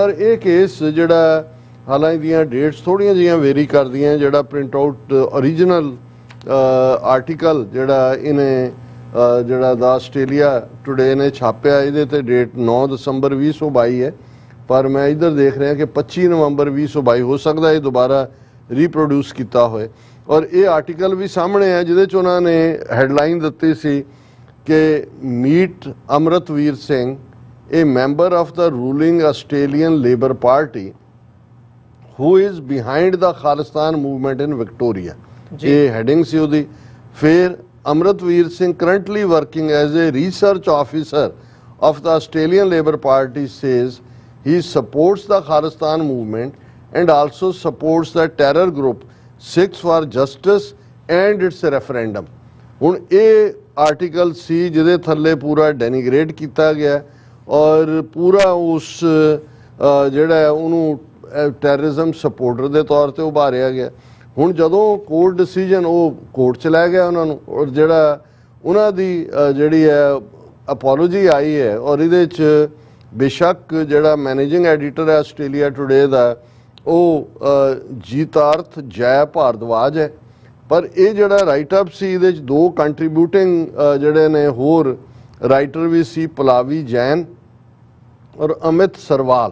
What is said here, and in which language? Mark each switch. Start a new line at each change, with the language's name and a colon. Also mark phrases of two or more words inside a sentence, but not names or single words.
Punjabi: ਇਹ ਕੇਸ ਜਿਹੜਾ ਹਾਲਾਂਕਿ ਦੀਆਂ ਡੇਟਸ ਥੋੜ੍ਹੀਆਂ ਜਿਹੀਆਂ ਵੇਰੀ ਕਰਦੀਆਂ, ਜਿਹੜਾ
English: print out original article
Punjabi: ਜਿਹੜਾ ਇਹਨੇ ਜਿਹੜਾ ਦਾ ਆਸਟ੍ਰੇਲੀਆ ਟੁਡੇ ਨੇ ਛਾਪਿਆ, ਇਹਦੇ ਤੇ ਡੇਟ 9 ਦਸੰਬਰ 2022 ਹੈ, ਪਰ ਮੈਂ ਇੱਧਰ ਦੇਖ ਰਿਹਾ ਕਿ 25 ਨਵੰਬਰ 2022 ਹੋ ਸਕਦਾ ਇਹ ਦੁਬਾਰਾ ਰੀਪਰੋਡਿਊਸ ਕੀਤਾ ਹੋਏ। ਔਰ ਇਹ ਆਰਟੀਕਲ ਵੀ ਸਾਹਮਣੇ ਹੈ ਜਿਹਦੇ 'ਚ ਉਹਨਾਂ ਨੇ ਹੈਡਲਾਈਨ ਦਿੱਤੀ ਸੀ ਕਿ ਮੀਟ ਅਮਰਤਵੀਰ ਸਿੰਘ,
English: a member of the ruling Australian Labour Party who is behind the Khalistan movement in Victoria।
Punjabi: ਇਹ ਹੈਡਿੰਗ ਸੀ ਉਹਦੀ।
English: ਫਿਰ ਅਮਰਤਵੀਰ ਸਿੰਘ currently working as a research officer of the Australian Labour Party says he supports the Khalistan movement and also supports the terror group Sikhs for Justice and its referendum।
Punjabi: ਹੁਣ ਇਹ ਆਰਟੀਕਲ ਸੀ ਜਿਹਦੇ ਥੱਲੇ ਪੂਰਾ ਡੈਨੀਗ੍ਰੇਟ ਕੀਤਾ ਗਿਆ ਔਰ ਪੂਰਾ ਉਸ ਜਿਹੜਾ ਉਹਨੂੰ
English: terrorism supporter
Punjabi: ਦੇ ਤੌਰ ਤੇ ਉਭਾਰਿਆ ਗਿਆ। ਹੁਣ ਜਦੋਂ
English: court decision
Punjabi: ਉਹ ਕੋਰਟ 'ਚ ਲੈ ਗਿਆ ਉਹਨਾਂ ਨੂੰ, ਔਰ ਜਿਹੜਾ ਉਹਨਾਂ ਦੀ ਜਿਹੜੀ ਹੈ ਅਪੋਲੋਜੀ ਆਈ ਹੈ ਔਰ ਇਹਦੇ 'ਚ ਬੇਸ਼ੱਕ ਜਿਹੜਾ
English: managing editor
Punjabi: ਹੈ ਆਸਟ੍ਰੇਲੀਆ ਟੁਡੇ ਦਾ ਉਹ ਜੀਤਾਰਥ ਜੈ ਭਾਰਦਵਾਜ ਹੈ, ਪਰ ਇਹ ਜਿਹੜਾ
English: write up
Punjabi: ਸੀ ਇਹਦੇ 'ਚ 2 ਕੰਟਰੀਬਿਊਟਿੰਗ ਜਿਹੜੇ ਨੇ ਹੋਰ ਰਾਈਟਰ ਵੀ ਸੀ, ਪਲਾਵੀ ਜੈਨ ਔਰ ਅਮਿਤ ਸਰਵਾਲ।